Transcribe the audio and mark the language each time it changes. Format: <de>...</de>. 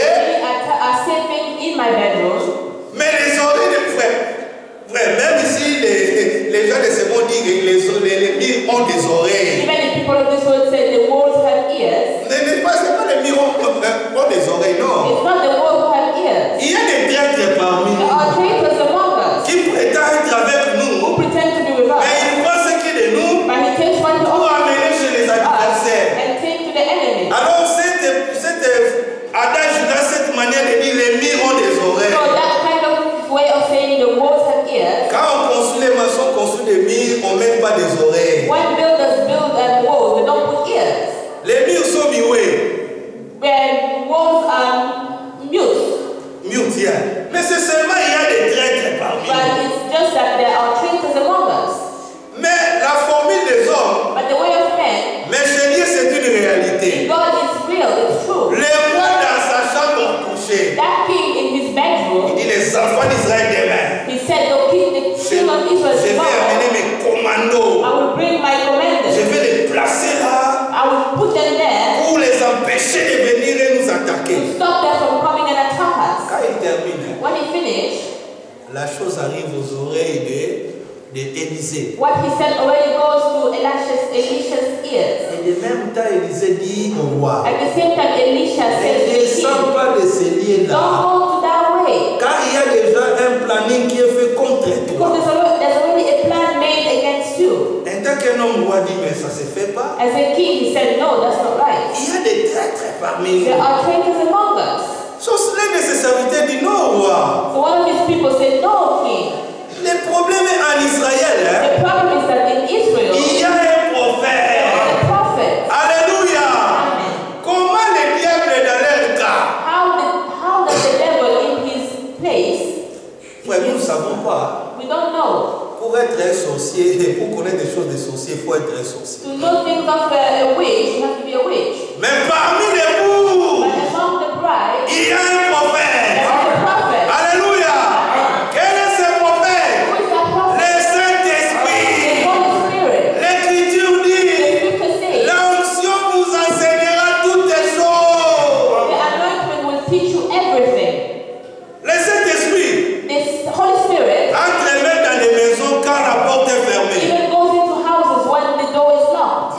<en>I say things in my bedroom.</en> <fr>Mais les oreilles de frère, même si les gens de ce monde disent que les murs ont des oreilles.</fr> <en>Even the people of this world say the world have ears.</en> <fr>Ce n'est pas les murs ont des oreilles, non.</fr> <en>It's not the world who have ears.</en> <fr>Il y a des traîtres parmi</fr> <en>There are traitors among us</en> <fr>qui prétendent être avec</fr> <en>who</en> <fr>nous,</fr> <en>pretend to be with us.</en> <fr>mais ils pensent que de nous</fr> <en>But he takes one to</en> <fr>pour</fr> <en>us</en> <fr>amener chez les adversaires.</fr> <en>and take to the enemy.</en> <fr>Alors cet adage-là, cette manière de dire les murs ont des oreilles.</fr> <en>So that kind of way of saying the walls have ears.</en> <fr>Quand on construit les maçons, construit des murs, on ne met pas des oreilles.</fr> <en>When builders build a wall, they don't put ears.</en> <fr>Les murs sont muets.</fr> <en>When walls are mute. Mute, yeah.</en> <fr>Mais c'est seulement il y a des traîtres parmi</fr> <en>But</en> <fr>nous.</fr> <en>it's just that there are traitors among us.</en> <fr>Mais la formule des hommes,</fr> <en>But the way of men,</en> <fr>mais chez Dieu c'est une réalité.</fr> <en>God is real, it's true.</en> <fr>Le roi dans sa chambre à coucher,</fr> <en>That king in his</en> <fr>il</fr> <en>bedroom,</en> <fr>dit les enfants d'Israël demain,</fr> <en>he said, the children of Israel</en> <fr>amener mes commandos,</fr> <en>I will bring my</en> <fr>je</fr> <en>commanders.</en> <fr>vais les placer là</fr> <en>I will put them there</en> <fr>pour les empêcher de venir et nous attaquer.</fr> <en>to stop them from coming and attack us.</en> <fr>Quand il termine,</fr> <en>When he finished,</en> <fr>la chose arrive aux oreilles d'Élisée.</fr> <en>what he said already goes to Elisha's ears.</en> <fr>Et de même temps, Élisée dit au roi:</fr> <en>At the same time, Elisha</en> <fr>ne</fr> <en>says to the</en> <fr>descends</fr> <en>king,</en> <fr>pas de ces lieux-là.</fr> <en>don't go to that way.</en> <fr>Car il y a déjà un planning qui est fait contre toi.</fr> <en>Because there's already a plan made against you.</en> <fr>En tant qu'un homme roi dit: mais ça se fait pas.</fr> <en>As a king, he said, no, that's not right.</en> <fr>Il y a des traîtres parmi</fr> <en>There</en> <fr>nous.</fr> <en>are traitors among us.</en> <fr>L'un de ses serviteurs dit: non, roi.</fr> <en>So one of his people said, no, king.</en> <fr>Le problème est en Israël.</fr> <en>The problem is that in Israel,</en> <fr>Il y a un</fr> <en>there</en> <fr>prophète.</fr> <en>is a prophet.</en> <fr>Alléluia.</fr> <en>Amen.</en> <fr>Comment le diable est dans leur cas?</fr> <en>How does the devil in his place?</en> <fr>Ouais, nous ne savons pas.</fr> <en>We don't know.</en> <fr>Pour être un sorcier, pour connaître des choses des sorciers, il faut être un sorcier.</fr> <en>To know things of a witch, you have to be a witch.</en> <fr>Mais parmi les bouts,</fr> <en>But among the bride,</en> <fr>il y a un prophète.</fr> <en>there is a prophet.</en> <fr>Alléluia. Quel est ce prophète?</fr> <en>Who is that prophet?</en> <fr>Le</fr> <en>The</en> <fr>Saint-Esprit.</fr> <en>Holy Spirit.</en> <fr>L'Écriture dit:</fr> <en>The scripture says,</en> <fr>l'onction vous enseignera toutes les choses.</fr> <en>the anointment will teach you everything.</en> <fr>Le Saint-Esprit</fr> <en>This Holy Spirit</en> <fr>entre même dans des maisons quand la porte est fermée.</fr> <en>even goes into houses when the door is locked.</en>